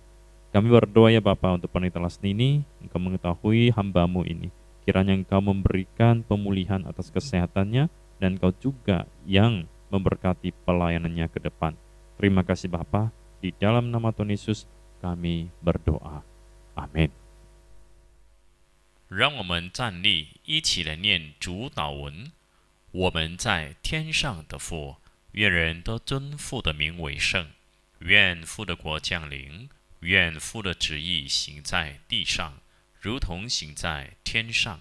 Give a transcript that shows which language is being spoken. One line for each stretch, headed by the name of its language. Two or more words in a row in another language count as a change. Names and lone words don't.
Indonesian: Kami berdoa ya Bapa untuk Pendeta Lasnini, Engkau mengetahui hamba-Mu ini. Kiranya Engkau memberikan pemulihan atas kesehatannya dan Engkau juga yang memberkati pelayanannya ke depan. Terima kasih Bapa, di dalam nama Tuhan Yesus kami berdoa. Amin.
Chinese: 让我们站立，一起来念主祷文。我们在天上的父，愿人都尊父的名为圣。愿父的国降临，愿父的旨意行在地上，如同行在天上。